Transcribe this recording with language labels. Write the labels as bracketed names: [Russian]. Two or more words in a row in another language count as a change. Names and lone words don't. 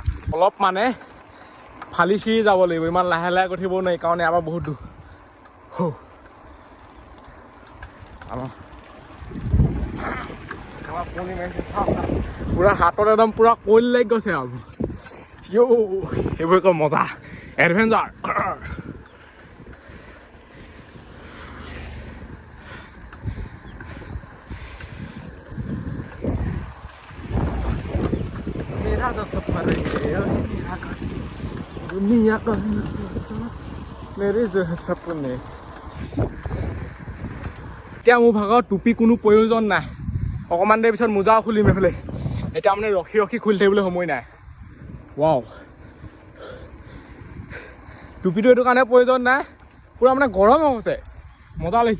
[Assamese] অলপ মানে ফালি চিৰি যাব লাগিব, ইমান লাহে গৈ থাকিব নোৱাৰি, কাৰণ ইয়াৰ পৰা বহুত দূৰ। কুঁৱলী মাৰিছে চাওক না, পূৰা হাতত একদম পূৰা কুঁৱলী লাগি গৈছে আৰু। এইবোৰ একো মজা এডভেঞ্চাৰ। [Hindi] मेरा जो सफर है मेरा घर दुनिया का मेरे जो है सपने। [Assamese] এতিয়া মোৰ ভাগত টুপি কোনো প্ৰয়োজন নাই। অকণমান দেৰি পিছত মোজাও খুলিম এইফালে। এতিয়া মানে ৰখি খুলি থাকিবলৈ সময় নাই। ৱাও, টুপিটো এইটো কাৰণে প্ৰয়োজন নাই, পূৰা মানে গৰম হৈছে, মজা লাগিছে।